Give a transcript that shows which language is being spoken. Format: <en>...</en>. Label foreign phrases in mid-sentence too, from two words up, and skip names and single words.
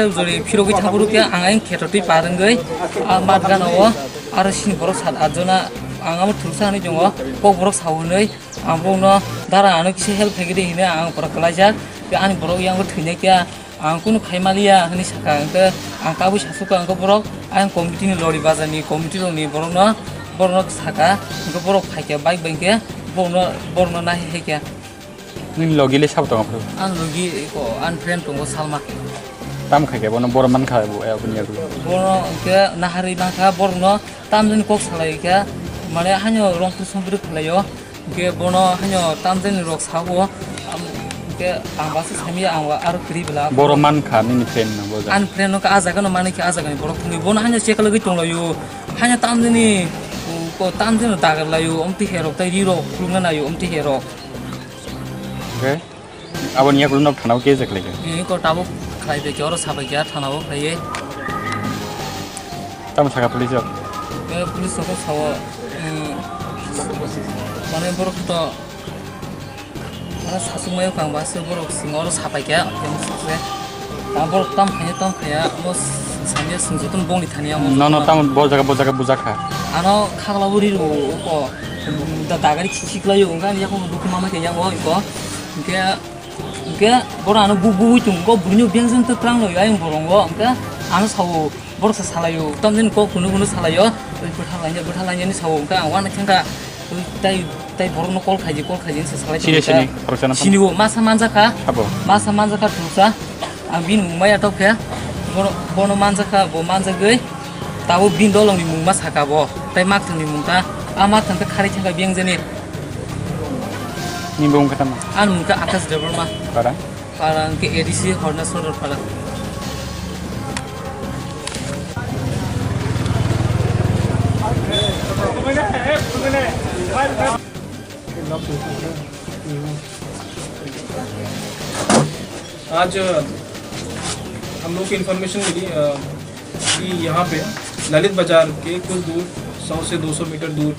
<trp>जरि फिरगै थाबुरु के आं आइन खेटति पारंगै आ मात गानाव आरो सिन बरक सात आजना आंगाम थुरसानि दङ क बरक सावनै आं बनो दारा आनो किसे हेल्प फैगदे हिने आं बरक कलायजा के आनि बरक यांबो थैनाय के आं कुनु खायमालिया हनि साका अंके आं काबु सासुका अंके बरक आं कमिटिनि लरि बाजारनि कमिटिनि बरनो साका अंके बरक फायके बाइक बैंके बरनो नाहि हेके नों लगिले साब दङ आं लगी को आन फ्रेंड दङ सालमा ताम खायके बनो बरमान खाबो ए बुनिया बरनो अंके नाहारि नाखा बरनो तामजन कक सालायके माने हान्यो रंफुर संफुर खलायो के बनो हान्यो तामजन रक सावो के आं बासो सामि आं आरो क्रिबला बरमान खा मिनि फ्रेंड न बजा आन फ्रेंड नो का आजागा न माने के आजागा नि बरक थुनि बनो हान्यो चेक लगै तंलायो हान्यो तामजनि को तामजन दागलायो अमति हेरक तै रिरो खुलुंना नायो अमति हेरक ओके आबो निया गुलनाव थानाव के जखलेके नि को ताबो खाइ दे जरो साबाय गया थानाव खाइए ताम साका पुलिस के पुलिस को साव माने बरक तो सासुमायाव गांबासो बरक सिङाव साबाय गया एमसे दा बरक ताम खाया मो सानिया सिंजोतन बंनि थानिया मो न ताम बजागा बुजाखा आनो खागलाबुरि रो को दा दागारि खिखलायो ओंगा याखौ दुखु मामा के याव इको के बरानो बुबुइ तुंगो बुनु बेंजन त त्रांनो याय बरंगो ओंगा आनो सावो बरक सालायो तमजन को कुनु सालायो बोथालायनि सावो ओंगा वाना थांगा ताई बरनो कल खाइजे से सालाय सिनिगो मासा मानजाखा तुसा आं बिन मुंमाय आटोफे बनो मानजाखा बो मानजागै ताबो बिन दलंनि मुंमा साकाबो ताई माखथनि मुंता आ माखथनका खारै थांगा बेंजनि नि बुं खतम आन मुंका आकाश देबरमा पारा के एडीसी हरना सोरर पारा</trp> <hi>आज हम लोग को इन्फॉर्मेशन मिली कि यहाँ पे ललित बाज़ार के कुछ दूर 100 से 200 मीटर दूर</hi>